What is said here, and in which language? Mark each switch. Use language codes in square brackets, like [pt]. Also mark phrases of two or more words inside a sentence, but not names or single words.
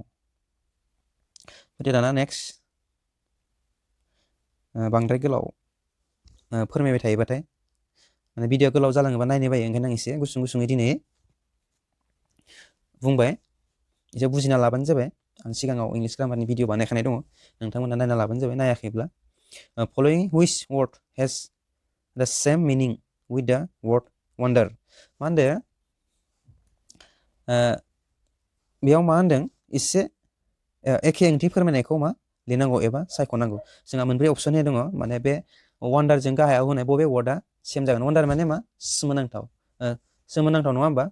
[brx] फैदो दाना नेक्स्ट बांद्राय गोलाव फोरमायबाय थायोबाथाय माने भिडिअ गोलाव जालाङोबा नायनो बायो। ओंखायनो आं एसे गुसुं गुसुङै दिनै बुंबाय। एसे बुजिना लाबानो जाबाय। आं सिगाङाव [en] English grammar [brx] भिडिअ बानायखानाय दङ। नोंथांमोना नायना लाबानो जाबाय नायाखैब्ला। [en] following which word has the same meaning with the word wonder. [brx] मा होनदो बेयाव मा होनदों एसे एखे ओंथि फोरमायनायखौ मा लिरनांगौ एबा सायख'नांगौ। जोंहा मोनब्रै अपसन दङ। माने बे वान्डारजों गाहायाव होनाय बबे वार्डआ सेम जागोन। वान्डार माने मा सोमोनांथाव सोमोनांथाव नङा होमबा?